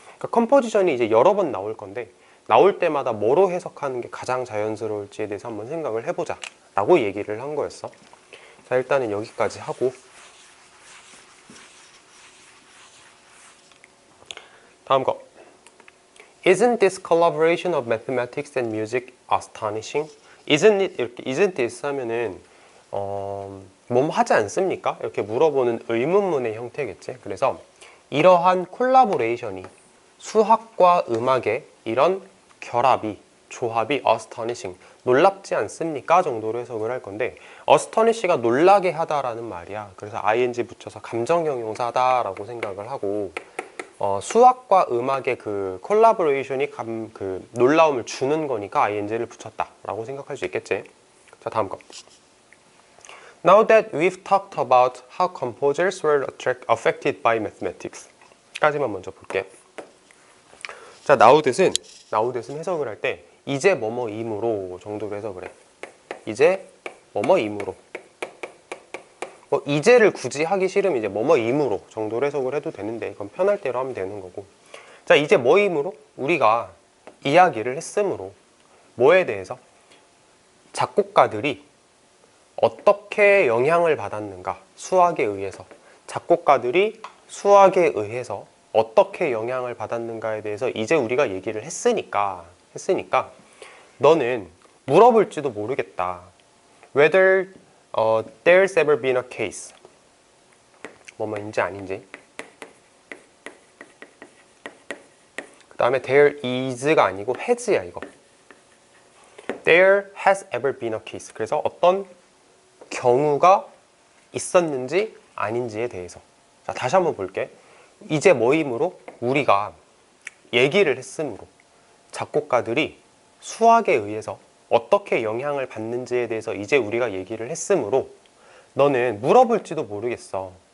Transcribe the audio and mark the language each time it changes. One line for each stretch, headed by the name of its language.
Korean: 그러니까 컴포지션이 이제 여러 번 나올 건데 나올 때마다 뭐로 해석하는 게 가장 자연스러울지에 대해서 한번 생각을 해보자 라고 얘기를 한 거였어. 자, 일단은 여기까지 하고 다음 거.
English: Isn't this collaboration of mathematics and music astonishing?
Korean: Isn't it 이렇게 isn't this 하면은 뭐뭐 하지 않습니까? 이렇게 물어보는 의문문의 형태겠지. 그래서 이러한 콜라보레이션이 수학과 음악의 이런 결합이 조합이 astonishing 놀랍지 않습니까? 정도로 해석을 할 건데 astonish가 놀라게 하다라는 말이야. 그래서 ing 붙여서 감정형 용사다라고 생각을 하고 수학과 음악의 그 콜라보레이션이 그 놀라움을 주는 거니까 ing를 붙였다 라고 생각할 수 있겠지. 자, 다음 거.
English: Now that we've talked about how composers were affected by mathematics
Korean: 까지만 먼저 볼게. 자, now that은 해석을 할 때 이제 뭐뭐이므로 정도로 해석을 해. 이제 뭐뭐이므로. 이제를 굳이 하기 싫으면 이제 뭐뭐이므로 정도로 해석을 해도 되는데 이건 편할 대로 하면 되는 거고. 자, 이제 뭐이므로 우리가 이야기를 했으므로 뭐에 대해서 작곡가들이 어떻게 영향을 받았는가 수학에 의해서 작곡가들이 수학에 의해서 어떻게 영향을 받았는가에 대해서 이제 우리가 얘기를 했으니까 너는 물어볼지도 모르겠다.
English: Whether there's ever been a case
Korean: 뭐뭐인지 아닌지. 그 다음에
English: there is가 아니고 has야 이거. There has ever been a case.
Korean: 그래서 어떤 경우가 있었는지 아닌지에 대해서. 자, 다시 한번 볼게. 이제 뭐이므로 우리가 얘기를 했으므로 작곡가들이 수학에 의해서 어떻게 영향을 받는지에 대해서 이제 우리가 얘기를 했으므로 너는 물어볼지도 모르겠어.